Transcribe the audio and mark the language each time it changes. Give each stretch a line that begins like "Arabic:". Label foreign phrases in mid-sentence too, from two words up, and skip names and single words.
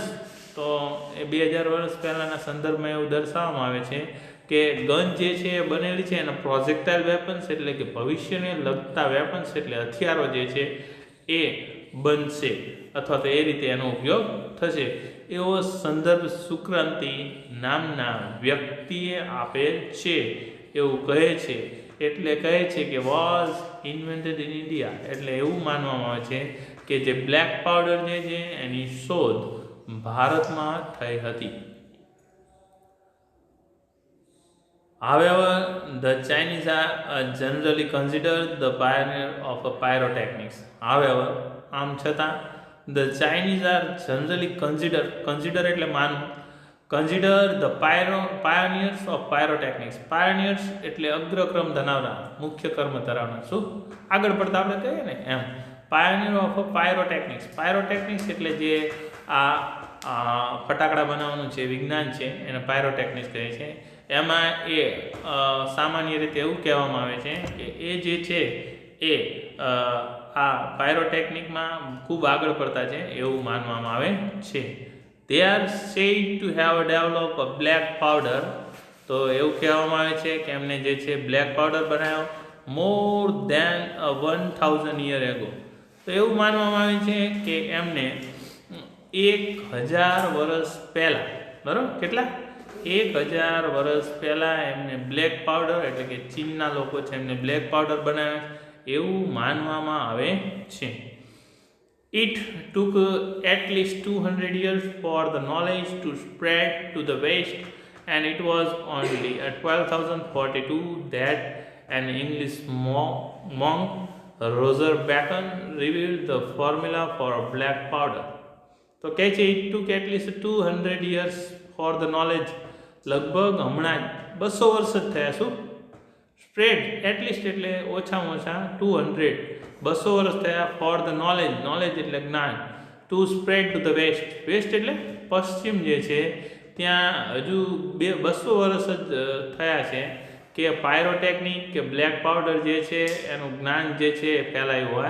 Gujarati: તો એ 2000 વર્ષ પહેલાંના સંદર્ભમાં એવું દર્શાવવામાં આવે છે કે ગન જે છે એ બનેલી છે એના
English: projectile weapons
Gujarati: એટલે કે ભવિષ્યને લગતા વેપન્સ એટલે હથિયારો જે છે એ બનશે અથવા તો એ રીતે એનો ઉપયોગ થશે એવો સંદર્ભ શુક્રાંતિ નામના વ્યક્તિએ આપેલ છે એવું કહે છે. એટલે કહે છે કે
English: was invented in India
Gujarati: એટલે એવું માનવામાં આવે છે કે જે
English: black powder
Gujarati: જે છે એની શોધ ભારતમાં થઈ હતી.
English: However, the Chinese are generally considered the pioneer of pyrotechnics. However,
Gujarati: આમ છતાં
English: the Chinese are generally consider
Gujarati: એટલે માનવું,
English: consider the pioneers of pyrotechnics.
Gujarati: Pioneers એટલે અગ્રક્રમ ધરાવનાર, મુખ્ય કર્મ ધરાવનાર. શું આગળ પડતા આપણે કહીએ ને એમ
English: pioneer of pyrotechnics.
Gujarati: Pyrotechnics એટલે જે આ ફટાકડા બનાવવાનું જે વિજ્ઞાન છે એને પાયરોટેકનિક્સ કહે છે. એમાં એ સામાન્ય રીતે એવું કહેવામાં આવે છે કે એ જે છે એ આ પાયરોટેકનિકમાં ખૂબ આગળ પડતા છે એવું માનવામાં આવે છે.
English: They are said to have developed a black powder.
Gujarati: તો એવું કહેવામાં આવે છે કે એમને જે છે
English: black powder
Gujarati: બનાવ્યો
English: more than 1000 years ago.
Gujarati: તો એવું માનવામાં આવે છે કે એમને 1000 વર્ષ પહેલાં, બરાબર, કેટલા 1000 વર્ષ પહેલાં એમને
English: black powder
Gujarati: એટલે કે ચીનના લોકો છે એમને
English: black powder
Gujarati: બનાવે એવું માનવામાં આવે છે.
English: It took at least 200 years for the knowledge to spread to the West, and it was only at 1242 that an English monk, Roger Bacon, revealed the formula for black powder.
Gujarati: તો કહે છે
English: it took at least 200 years for the knowledge.
Gujarati: લગભગ હમણાં 200 વર્ષ જ થયા. શું
English: spread at least
Gujarati: એટલે ઓછામાં ઓછા 200 વર્ષ થયા
English: for the knowledge
Gujarati: એટલે જ્ઞાન
English: to spread to the west
Gujarati: એટલે પશ્ચિમ જે છે ત્યાં હજુ 200 વર્ષ જ થયા છે કે પાયરોટેકનિક કે
English: black powder
Gujarati: જે છે એનું જ્ઞાન જે છે એ ફેલાયું હોય.